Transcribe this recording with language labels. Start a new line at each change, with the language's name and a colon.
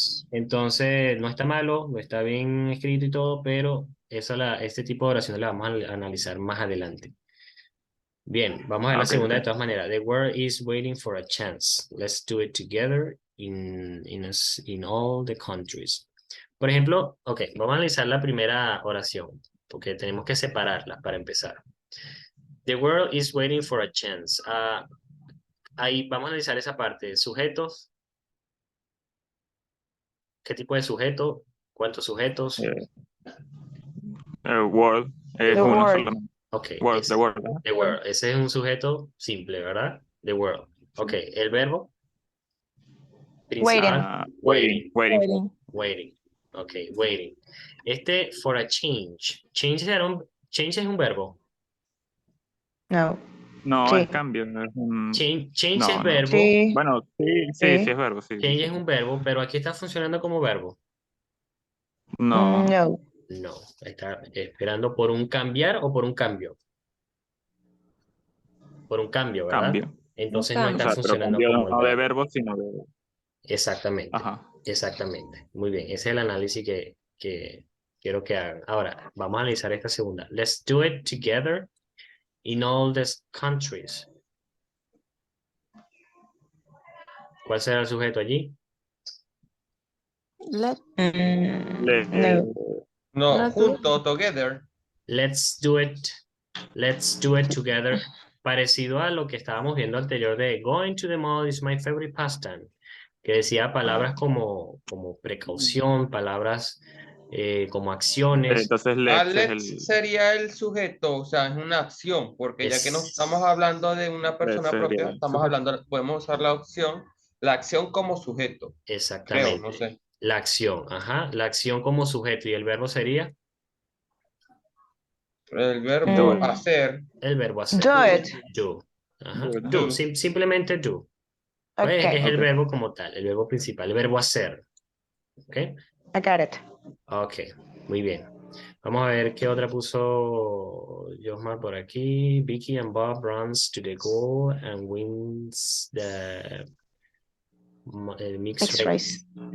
Spanish: Entonces, no está malo, no está bien escrito y todo, pero este tipo de oraciones la vamos a analizar más adelante. Bien, vamos a ver la Ok, segunda de ok. todas maneras.
English: The world is waiting for a chance. Let's do it together in all the countries.
Spanish: Por ejemplo, ok, vamos a analizar la primera oración, porque tenemos que separarlas para empezar.
English: The world is waiting for a chance.
Spanish: Ahí vamos a analizar esa parte. Sujetos. ¿Qué tipo de sujeto? ¿Cuántos sujetos?
English: World
Spanish: es
English: The
Spanish: uno
English: word.
Spanish: solamente. Ok,
English: World, the world. the world.
Spanish: Ese es un sujeto simple, ¿verdad?
English: The world.
Spanish: Ok, el verbo principal.
English: Waiting. Waiting. Waiting. Ok, waiting. For a change.
Spanish: Change es un verbo. No. No, Sí. es cambio. Es un...
English: Change
Spanish: No, es no. verbo. Sí. Bueno, sí Sí. es verbo, sí. Change es un verbo, pero aquí está funcionando como verbo. No, No. No, está esperando por un cambiar o por un cambio. Por un cambio, ¿verdad? cambio. Entonces Un no O está sea, pero funcionando cambio como el no de verbo. verbo, sino de... Exactamente. Ajá. Exactamente. Muy bien. Ese es el análisis que quiero que hagan. Ahora, vamos a analizar esta segunda.
English: Let's do it together in all these countries.
Spanish: ¿Cuál será el sujeto allí?
English: Let,
Spanish: No. No, no junto, together.
English: Let's do it. Let's do it together.
Spanish: Parecido a lo que estábamos viendo anterior de
English: going to the mall is my favorite pastime.
Spanish: Que decía palabras como precaución, palabras como acciones. Entonces, let's es el... Let's sería el sujeto, o sea, es una acción, porque ya que no estamos hablando de una persona sería propia, el estamos hablando, podemos usar la acción como sujeto, creo, Exactamente. no sé. La acción, ajá. La acción como sujeto. ¿Y el verbo sería? El verbo hacer. El verbo hacer.
English: Do it. Do.
Spanish: Ajá.
English: Do it. Do. Simplemente do.
Spanish: Pues
English: Okay.
Spanish: es el Ok. verbo como tal, el verbo principal, el verbo hacer. ¿Ok?
English: I got it.
Spanish: Ok, muy bien. Vamos a ver qué otra puso Josmar por aquí.
English: Vicky and Bob runs to the goal and wins the mixed race.